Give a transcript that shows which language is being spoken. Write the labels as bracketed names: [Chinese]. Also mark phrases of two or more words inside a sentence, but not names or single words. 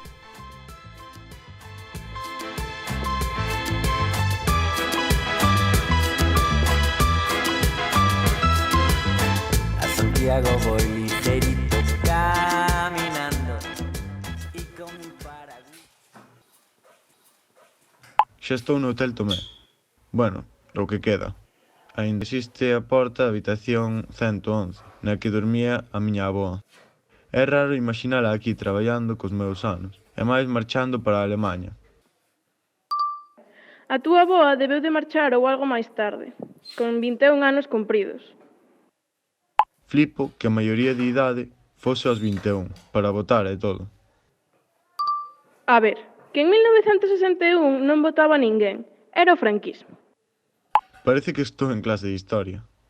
[Spanish] A Santiago voy ligerito caminando y con mi paraguas. [Galician] Xa estou no Hotel Tomé. Bueno, o que queda. Ainda existe a porta da habitación 111, na que dormía a miña avoa. É raro imaginala aquí traballando cos meus anos, e máis marchando para a Alemanha. A túa avoa debeu de marchar ou algo máis tarde, con 21 anos cumpridos. Flipo que a maioría de idade fose aos 21, para votar e todo. A ver, que en 1961 non votaba ninguén, era o franquismo. Parece que estou en clase de historia.